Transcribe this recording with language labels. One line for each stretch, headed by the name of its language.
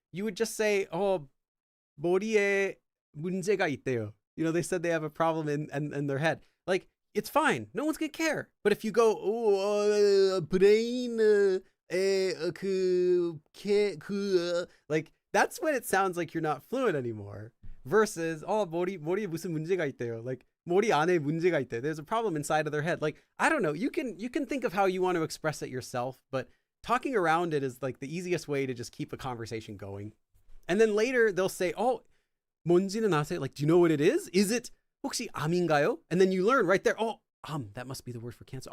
English: You would just say, oh,
Korean: 머리에 문제가 있대요.
English: They said they have a problem in their head. Like, it's fine. No one's going to care. But if you go, brain, like, that's when it sounds like you're not fluent anymore.
Korean: Versus, 머리에 무슨 문제가 있대요. Like, 머리 안에 문제가 있대.
English: There's a problem inside of their head. Like, I don't know. You can think of how you want to express it yourself, but talking around it is like the easiest way to just keep a conversation going. And then later they'll say, oh,
Korean: 뭔지는 아세요?
English: Like, do you know what it is? Is it
Korean: 혹시 암인가요?
English: And then you learn right there, oh, that must be the word for cancer.